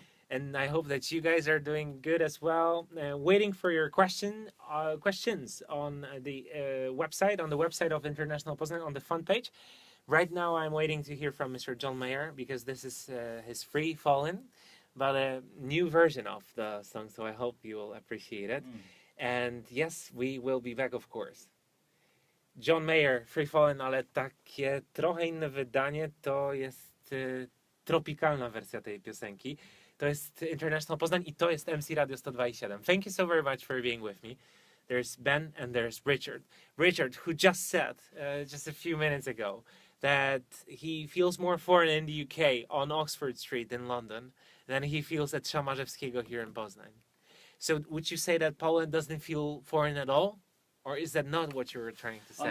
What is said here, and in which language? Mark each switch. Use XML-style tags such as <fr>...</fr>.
<en>And I hope that you guys are doing good as well. Waiting for your questions on the website, on the website of International Poznan, on the fun page. Right now, I'm waiting to hear from Mr. John Mayer because this is his Free Fallen, but a new version of the song. So I hope you will appreciate it. And yes, we will be back, of course.</en> <pl>John Mayer, Free Fallen, ale takie trochę inne wydanie, to jest tropikalna wersja tej piosenki. To jest International Poznan i to jest MC Radio 102.7.</pl> <en>Thank you so very much for being with me. There's Ben and there's Richard. Richard, who just said, just a few minutes ago, that he feels more foreign in the UK on Oxford Street in London than he feels at Szamarzewskiego here in Poznan. So would you say that Poland doesn't feel foreign at all? Or is that not what you were trying to say?</en>